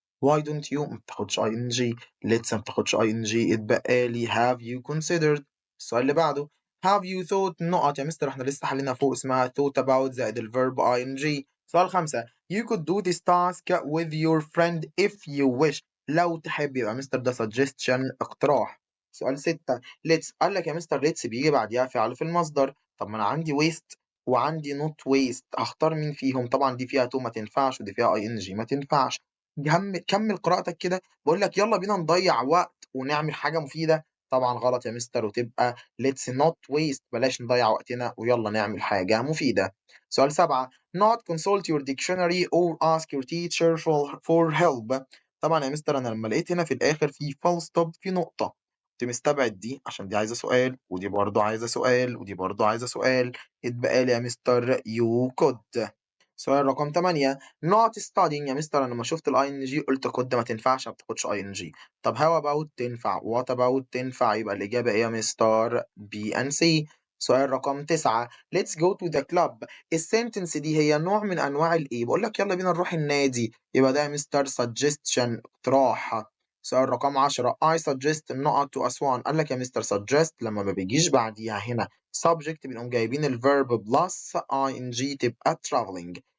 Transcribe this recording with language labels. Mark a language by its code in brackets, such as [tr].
[ar] why don't you ما بتاخدش ing. let's ما بتاخدش ing. اتبقى لي have you considered. السؤال اللي بعده [en] have you thought [ar] نقط. يا مستر إحنا لسه حالينها فوق اسمها thought about زائد الverb ing. [en] سؤال 5 you could do this task with your friend if you wish. [ar] لو تحب. يبقى يا مستر ده suggestion اقتراح. سؤال 6 let's قال لك يا مستر let's بييجي بعديها فعل في المصدر. طب ما أنا عندي waste وعندي not waste، هاختار مين فيهم؟ طبعًا دي فيها to ما تنفعش ودي فيها ing ما تنفعش. كمّل قراءتك كده، باقول لك يالّا بينا نضيّع وقت ونعمل حاجة مفيدة. طبعًا غلط يا مستر وتبقى [en] let's not waste [ar] بلاش نضيّع وقتنا ويالّا نعمل حاجة مفيدة. [en] سؤال 7 not consult your dictionary or ask your teacher for help. [ar] طبعًا يا مستر أنا لمّا لقيت هنا في الآخر في full stop في نقطة، كنت مستبعد دي عشان دي عايزة سؤال، ودي برضه عايزة سؤال، ودي برضه عايزة سؤال. اتبقى لي يا مستر you could. سؤال رقم 8 not studying. يا مستر أنا لمّا شُفت الing قُلت could ما تنفعش ما بتاخدش ing. طب how about تنفع، what about تنفع، يبقى الإجابة إيه يا مستر؟ B and C. سؤال رقم 9 [en] let's go to the club. [ar] الsentence دي هي نوع من أنواع الإيه؟ باقول لك يالّا بينا نروح النادي، يبقى ده يا مستر suggestion اقتراح. سؤال رقم 10 [en] I suggest [ar] نقط to أسوان. قال لك يا مستر suggest لمّا ما بيجيش بعديها هنا subject بنقوم جايبين الverb plus ing تبقى travelling.